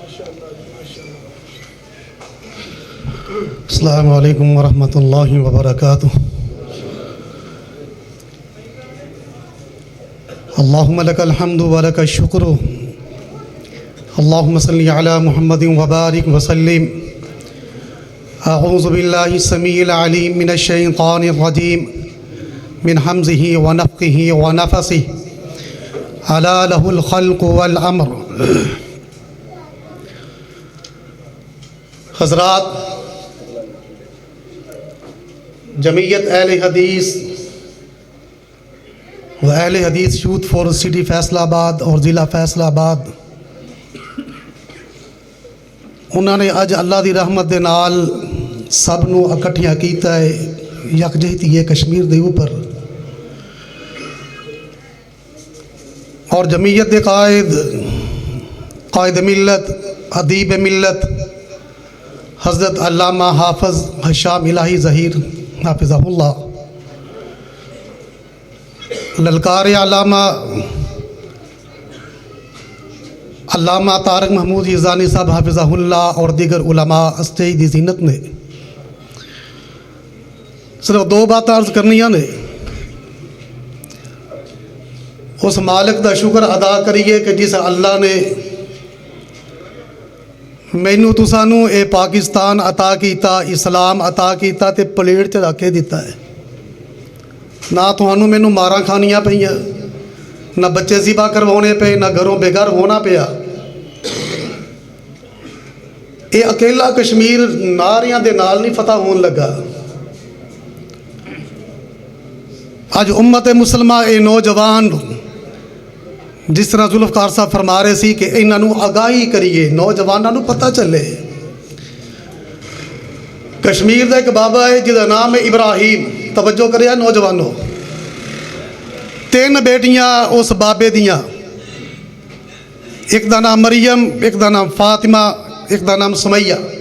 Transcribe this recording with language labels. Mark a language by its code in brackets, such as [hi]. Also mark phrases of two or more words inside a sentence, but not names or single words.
[ar] السلام علیکم ورحمۃ اللہ وبرکاتہ۔ اللہم لک الحمد ولک الشکر، اللہم صلی علی محمد وبارک وسلم۔ اعوذ باللہ السمیع العلیم من الشیطان الرجیم من حمزہ ونفخہ ونفثہ، الا لہ الخلق والامر۔ [ur] حضرات، جمعیت اہل حدیث و اہل حدیث یوتھ فور سٹی فیصلہ آباد اور ضلع فیصلہ آباد، [pa] انہوں نے اج اللہ دی رحمت دے نال سب نو اکٹھیاں کیتا ہے یکجہتی ہے کشمیر دے اوپر، اور جمعیت دے قائد ملت، ادیب ملت حضرت علامہ حافظ ہشام الہی ظہیر [ar] حافظہ اللہ، [pa] للکار علامہ طارق محمود یزانی صاحب [ar] حافظہ اللہ [pa] اور دیگر علماء اسٹیج دی زینت نے صرف دو بات عرض کرنیاں نے۔ اس مالک دا شکر ادا کریے کہ جس اللہ نے مینوں تسانوں اے پاکستان عطا کیتا، اسلام عطا کیتا تے پلیٹ تے رکھ کے دیتا ہے۔ نہ تھانوں مینوں ماراں کھانیاں پئیاں، نہ بچے ذبح کروانے پے، نہ گھروں بے گھر ہونا پیا۔ اے اکیلا کشمیر ناریاں دے نال نہیں فتح ہون لگا۔ اج امت مسلمہ اے نوجوان جس طرح ذوالفقار صاحب فرما رہے سی کہ انہاں نوں آگاہی کریے، نوجواناں نوں پتہ چلے۔ کشمیر دا ایک بابا ہے جہدا نام ہے ابراہیم، توجہ کریا نوجوانوں، 3 بیٹیاں اس بابے دیاں، ایک دا نام مریم، ایک دا نام فاطمہ، ایک دا نام سمیہ۔